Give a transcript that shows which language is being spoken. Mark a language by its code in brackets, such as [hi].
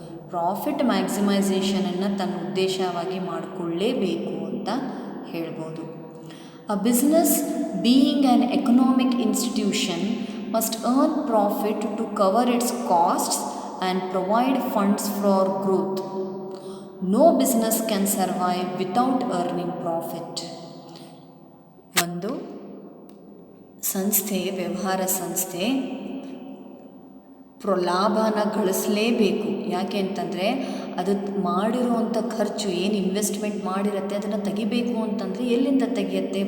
[kn] Profit ಮ್ಯಾಕ್ಸಿಮೈಸೇಷನನ್ನು ತನ್ನ ಉದ್ದೇಶವಾಗಿ ಮಾಡಿಕೊಳ್ಳೇಬೇಕು ಅಂತ ಹೇಳ್ಬೋದು. [en] A business, being an economic institution, must earn profit to cover its costs and provide funds for growth. No business can survive without earning profit. [kn] ಒಂದು ಸಂಸ್ಥೆ, ವ್ಯವಹಾರ ಸಂಸ್ಥೆ ಲಾಭನ ಗಳಿಸಲೇಬೇಕು. ಯಾಕೆ ಅಂತಂದರೆ ಅದು ಮಾಡಿರುವಂಥ ಖರ್ಚು ಏನು ಇನ್ವೆಸ್ಟ್ಮೆಂಟ್ ಮಾಡಿರುತ್ತೆ ಅದನ್ನು ತೆಗಿಬೇಕು ಅಂತಂದರೆ ಎಲ್ಲಿಂದ ತೆಗಿಯುತ್ತೆ?